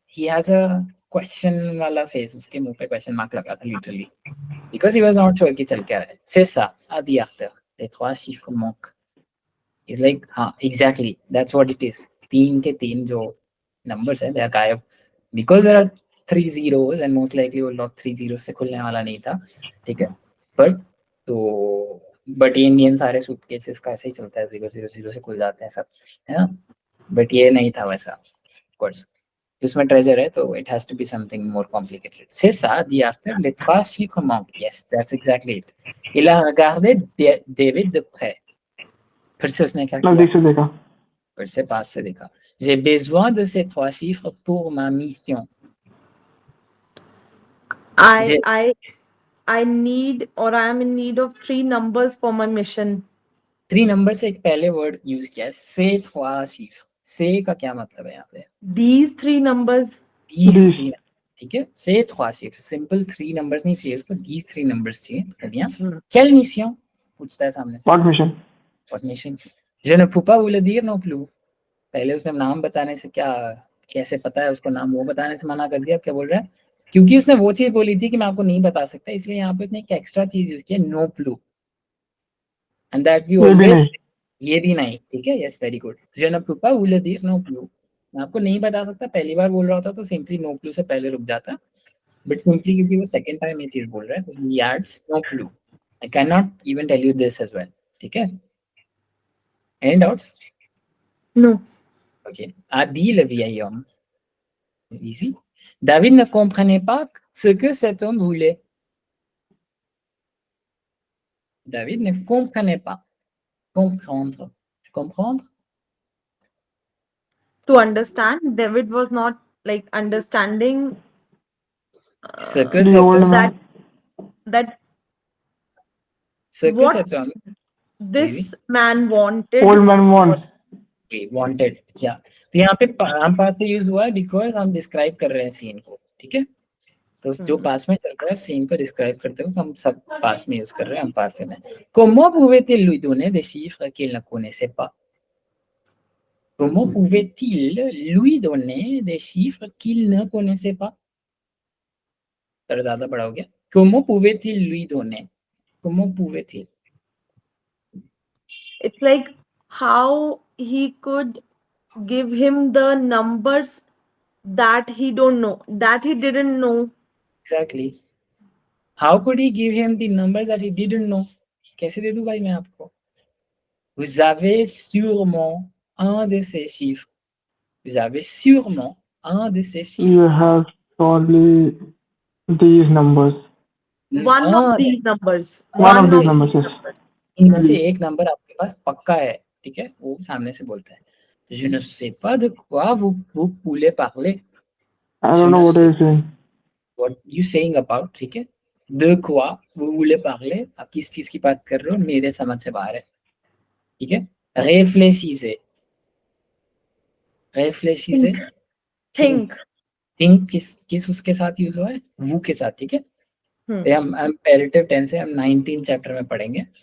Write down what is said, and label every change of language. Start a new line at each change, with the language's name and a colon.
English: ही has a question
Hindi: वाला
English: Face.
Hindi: उसके मुंह पे
English: question mark
Hindi: लगा था
English: literally, because he was not sure
Hindi: कि चल क्या रहा है.
French: C'est ça, a dit Arthur. Les 3 chiffres manquent.
English: He's like, हाँ, exactly, that's what it is.
Hindi: 3 के 3 जो numbers है,
English: they are
Hindi: गायब.
English: Because there are 3 zeros and most likely
Hindi: वो lock 3 zeros से खुलने वाला नहीं था. ठीक है, but ये इंडियन सारे सूटकेसेस का ऐसे ही चलता है, 000 से खुल जाते हैं सब, है ना. बट ये नहीं था वैसा,
English: of course.
Hindi: उसमें ट्रेजर है तो
English: it has to be something more complicated.
French: C'est ça, dit Arthur, les 3 chiffres manquent.
English: Yes, that's exactly it.
French: Il a regardé David de près.
Hindi: फिर से उसने क्या किया? नजदीक से देखा. फिर से पास से देखा.
French: J'ai besoin de ces 3 chiffres pour ma mission.
English: I need, or I am in need of 3 numbers for my mission.
Hindi: 3 number से एक पहले वर्ड यूज किया है, ces 3 chiffres. से का क्या मतलब है यहाँ पे?
English: These 3 numbers. These 3.
Hindi: ठीक है,
French: ces 3 chiffres.
Hindi: सिंपल 3 नंबर्स नहीं चाहिए उसको, these 3 नंबर्स चाहिए. कर दिया.
French: Quelle mission?
Hindi: पूछता है सामने से.
English: What mission? What mission?
French: Je ne peux pas vous le dire non plus.
Hindi: पहले उसने नाम बताने से क्या, कैसे पता है उसको नाम, वो बताने से मना कर दिया. क्या बोल रहा है? क्योंकि उसने वो चीज बोली थी कि मैं आपको नहीं बता सकता, इसलिए यहाँ पे उसने एक एक्स्ट्रा चीज यूज किया, no clue.
English: and that we always,
Hindi: ये भी नहीं. ठीक है,
English: Yes, very good.
French: je ne peux pas vous le dire non plus.
Hindi: मैं आपको नहीं बता सकता. पहली बार बोल रहा होता तो सिंपली नो क्लू से पहले रुक जाता, बट सिंपली क्योंकि वो सेकंड टाइम ये चीज बोल रहा है तो
English: he adds no clue. I cannot even tell you this as well.
Hindi: ठीक है,
English: any doubts? No.
French: Ok. A dit le vieil homme. Easy. David ne comprenait pas ce que cet homme voulait. David ne comprenait pas. Comprendre. Comprendre?
English: To understand, David was not like understanding
French: Ce que
English: The
French: cet
English: old
French: homme,
English: man. that
French: ce que
English: What?
French: cet homme
English: this man wanted. Old man wants. wanted. Yeah.
Hindi: तो यहाँ पे हम पास से use हुआ है because हम describe कर रहे हैं सीन को. ठीक है, तो जो पास में चल रहा है सीन को डिस्क्राइब करते हुए हम सब पास में यूज कर रहे हैं, हम पास में.
French: Comment pouvait-il lui donner des chiffres qu'il ne connaissait pas? Comment pouvait-il lui donner des chiffres qu'il ne connaissait pas?
Hindi: तर ज्यादा बड़ा हो गया.
French: Comment pouvait-il lui donner? Comment pouvait-il?
English: It's like how he could give him the numbers that he don't know, that he didn't know. Exactly. How could he give him the numbers that he didn't know?
Hindi: कैसे दे दूं भाई मैं आपको?
French: Vous avez sûrement un de ces chiffres. Vous avez sûrement un de ces chiffres.
English: You have probably these numbers. One of these numbers. One of these numbers, yes.
Hindi: इनमें से एक number आपके पास पक्का है. ठीक है, वो सामने से बोलता है.
French: Je ne sais pas de quoi vous voulez parler.
English: I don't know what you're saying. What you saying about?
Hindi: ठीक है,
French: de quoi vous voulez parler?
Hindi: आप किस चीज की बात कर रहे हो? मेरे समझ से बाहर है. ठीक है,
French: réfléchissez. réfléchissez.
English: Think.
Hindi: think किस उसके साथ यूज हुआ है? वो के साथ. ठीक है, तो हम imperative tense है, हम 19 चैप्टर में पढ़ेंगे.